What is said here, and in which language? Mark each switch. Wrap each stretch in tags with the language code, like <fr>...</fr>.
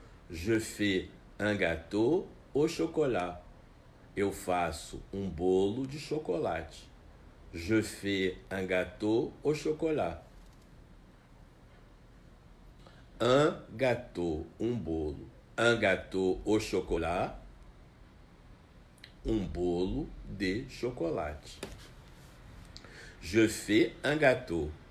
<fr>Je fais un gâteau au chocolat.</fr> <pt>Eu faço bolo de chocolate.</pt> <fr>Je fais un gâteau au chocolat. Un gâteau,</fr> <pt>bolo.</pt> <fr>Un gâteau au chocolat.</fr> <pt>Bolo de chocolate.</pt> <fr>Je fais un gâteau.</fr>